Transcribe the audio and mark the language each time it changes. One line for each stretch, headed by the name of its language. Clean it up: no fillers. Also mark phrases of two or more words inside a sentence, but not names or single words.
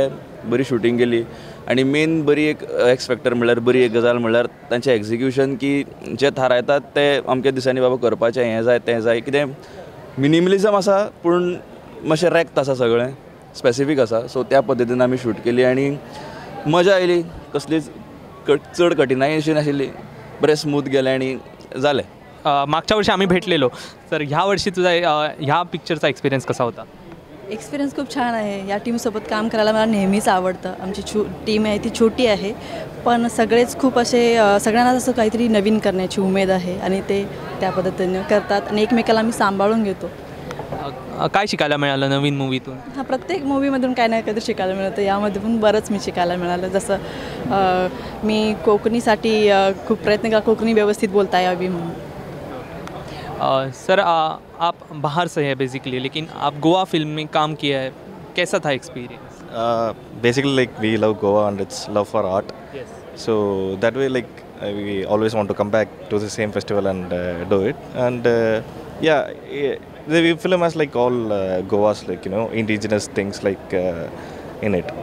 Konkani: बरी शूटिंग केली आनी मेन बरी एक
English: X factor
Konkani: म्हणल्यार बरी एक गजाल म्हणल्यार तांचें एग्जिक्युशन, की जे थारायतात ते अमके दिसांनी बाबा करपाचें, हें जाय तें जाय. कितें मिनिमलिझम आसा पूण मातशें रॅक्ट आसा, सगळें स्पेसिफीक आसा. सो त्या पद्दतीन आमी शूट केली आनी मजा आयली. कसलीच चड कठिनाई अशी नाशिल्ली. बरें स्मूथ गेलें आनी जालें.
Marathi: मागच्या वर्षी आम्ही भेटलेलो. तर ह्या वर्षी तुझा ह्या पिक्चरचा एक्सपिरियन्स कसा होता? एक्सपिरियन्स खूप छान आहे. या टीमसोबत काम करायला मला नेहमीच आवडतं. आमची टीम आहे ती छोटी आहे पण सगळेच खूप असे सगळ्यांना असं काहीतरी नवीन करण्याची उमेद आहे आणि ते त्या पद्धतीने करतात आणि एकमेकाला आम्ही सांभाळून घेतो. काय शिकायला मिळालं नवीन मूवीतून? हा, प्रत्येक मूवीमधून काय ना काहीतरी शिकायला मिळतं. यामध्ये पण बरंच मी शिकायला मिळालं. जसं मी कोकणीसाठी खूप प्रयत्न केला, कोकणी व्यवस्थित बोलता यावी म्हणून.
Hindi: सर, आप बाहर से हैं बेसिकली, लेकिन आप गोवा फिल्म में काम किया है, कैसा था एक्सपीरियंस?
English: Basically, like we love Goa and it's love for art. Yes. So that way, like we always want to come back to the same festival and do it. And the film has like all Goa's like indigenous things like in it.